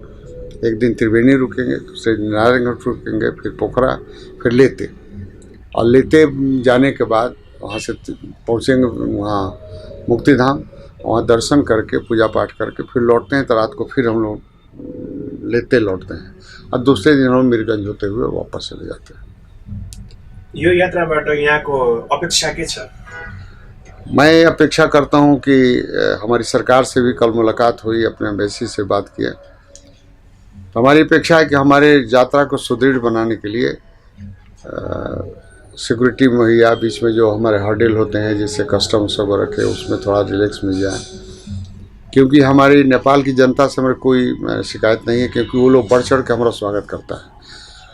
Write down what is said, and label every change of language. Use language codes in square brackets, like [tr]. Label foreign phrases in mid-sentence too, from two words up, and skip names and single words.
[hi] एक दिन त्रिवेणी रुकेंगे, दूसरे दिन नारायण घाट रुकेंगे, फिर पोखरा, फिर लेते, और लेते जाने के बाद वहाँ से पहुँचेंगे वहाँ मुक्ति धाम, वहाँ दर्शन करके पूजा पाठ करके फिर लौटते हैं। तो रात को फिर हम लोग लेते लौटते हैं और दूसरे दिन हम मीरगंज होते हुए वापस चले जाते हैं। [ne] यो यात्राबाट यहाँको अपेक्षा के छ? [hi] मैं अपेक्षा करता हूँ कि हमारी सरकार से भी कल मुलाकात हुई, अपने एम्बेसी से बात किया। तो हमारी अपेक्षा है कि हमारे यात्रा को सुदृढ़ बनाने के लिए सिक्योरिटी मुहैया, बीच में जो हमारे हर्डल होते हैं जैसे कस्टम्स वगैरह के, उसमें थोड़ा रिलैक्स मिल जाए, क्योंकि हमारी नेपाल की जनता से हमारी कोई शिकायत नहीं है, क्योंकि वो लोग बढ़ चढ़ के हमारा स्वागत करता है।